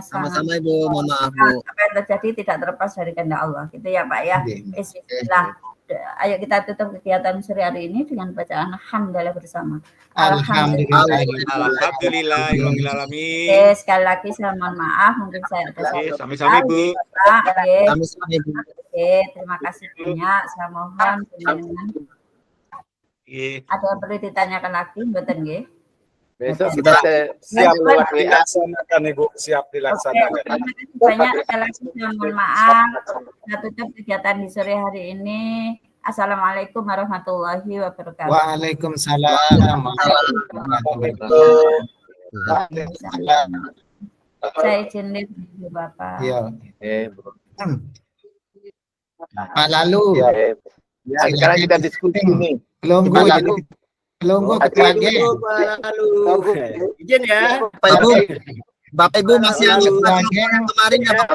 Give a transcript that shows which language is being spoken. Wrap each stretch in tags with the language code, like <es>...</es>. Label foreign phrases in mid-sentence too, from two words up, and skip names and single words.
<id>sama-sama Ibu, mohon maaf Bu. Apa yang terjadi tidak terlepas dari kehendak Allah, gitu ya Pak ya. Bismillah. Ayo kita tutup kegiatan sore hari ini dengan bacaan alhamdulillah bersama. Alhamdulillah. Sekali lagi saya mohon maaf, mungkin saya ada salah.</id> <jv>Sami-sami Bu. Sami-sami Bu.</jv> <id>Terima kasih banyak. Saya mohon ada yang perlu ditanyakan lagi, betul nggih? Besok kita siap dilaksanakan Ibu, siap dilaksanakan. Terima kasih banyak, sekali lagi saya mohon maaf. Kita tutup kegiatan di sore hari ini.</id> <ar>السلام عليكم ورحمة الله وبركاته. وعليكم السلام ورحمة الله وبركاته.</ar> <id>Saya izin Bapak. Iya. Pak Lalu. Ya, sekarang kita diskusi nih. Kelonggo ketua geng. Izin ya. Bapak Ibu masih yang kemarin ya Bapak</id>